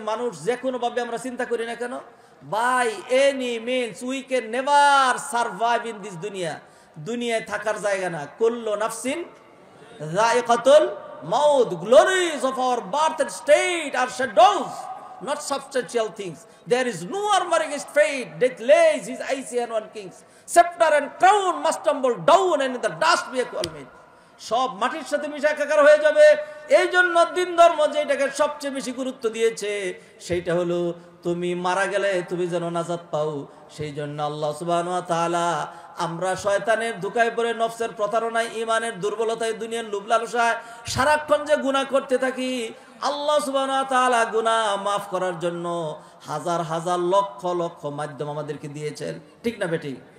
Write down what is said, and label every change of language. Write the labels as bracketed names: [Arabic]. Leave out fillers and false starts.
[Bangla] মানুষ যে কোনোভাবে আমরা চিন্তা করি না কেন, [English] By any means we can never survive in this দুনিয়া। [Bangla] দুনিয়ায় থাকার জায়গা না। [Arabic] কুল্লু নাফসিন যায়িকাতুল মাউত। [English] Glories of our birth and state are shadows, not substantial things. There is no armor against fate. Death lays his icy hand on kings. Scepter and crown must tumble down, and in the dust be equalment. [Bangla] সব মাটির সাথে মিশে একাকার হয়ে যাবে। এই জন্য দিন ধর্ম যেটাকে সবচেয়ে বেশি গুরুত্ব দিয়েছে সেইটা হলো তুমি মারা গেলে তুমি যেন নাজাত পাও। সেই জন্য আল্লাহ সুবহানাহু ওয়া তাআলা আমরা শয়তানের ধোঁকায় পড়ে, নফসের প্রতারণায়, ঈমানের দুর্বলতায়, দুনিয়ার লোভ লালসায় সারাক্ষণ যে গুনাহ করতে থাকি, আল্লাহ সুবহানাহু ওয়া তাআলা গুনাহ মাফ করার জন্য হাজার হাজার লক্ষ লক্ষ মাধ্যম আমাদেরকে দিয়েছেন। ঠিক না বেটি?